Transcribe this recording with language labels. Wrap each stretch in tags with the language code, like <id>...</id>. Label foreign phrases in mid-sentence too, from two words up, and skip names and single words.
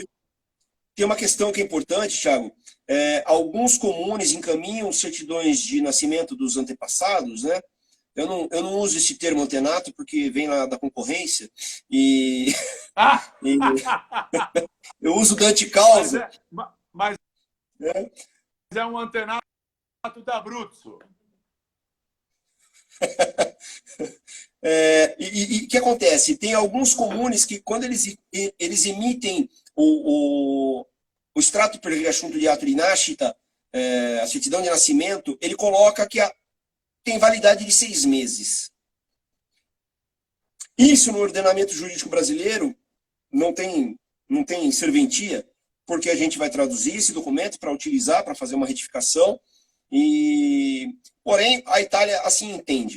<pt>Tem uma questão que é importante, Thiago. Alguns comunes encaminham certidões de nascimento dos antepassados, né, eu não uso esse termo antenato porque vem lá da concorrência e, Ah! e eu uso da Mas anticausa. é, mas Né? é um antenato da Abruzzo. E o que acontece? Tem alguns comunes que, quando eles emitem o extrato</pt> <it>per riassunto di atto di nascita,</it> <pt>a certidão de nascimento, ele coloca que tem validade de 6 meses. Isso no ordenamento jurídico brasileiro não tem serventia, porque a gente vai traduzir esse documento para utilizar, para fazer uma retificação, porém a Itália assim entende.</pt>